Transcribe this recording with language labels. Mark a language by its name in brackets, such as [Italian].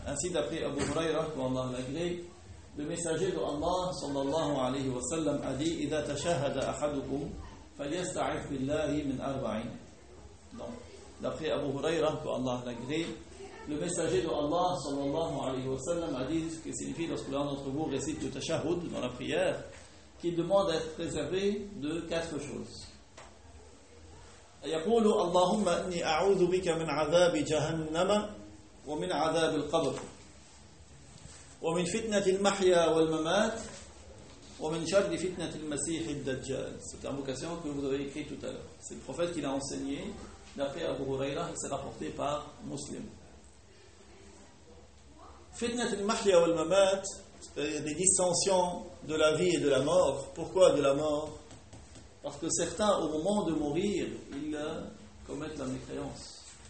[French] Ainsi, d'après Abu Huraira, qu'Allah l'agrée, le messager de Allah, sallallahu alayhi wa sallam, a dit, « [Arabic] Iza tashahada ahadukum, falyasta'if billahi min arba'in. [French] » Donc, d'après Abu Huraira, qu'Allah l'agrée, le messager de Allah, sallallahu alayhi wa sallam, a dit, ce qui signifie, lorsque l'un d'entre vous récite le tashahud dans la prière, qu'il demande d'être préservé de quatre choses. [Arabic] يقول اللهم اني اعوذ بك من عذاب جهنم ومن عذاب القبر ومن فتنه المحيا والممات ومن شر فتنه المسيح الدجال. [French] C'est une invocation que vous avez écrite tout à l'heure. C'est le prophète qui l'a enseigné d'après Abu Huraira, qui s'est rapporté par Muslim. [Arabic] فتنه المحيا والممات, [French] des dissensions de la vie et de la mort. Pourquoi de la mort? Parce que certains, au moment de mourir, ils commettent la mécréance.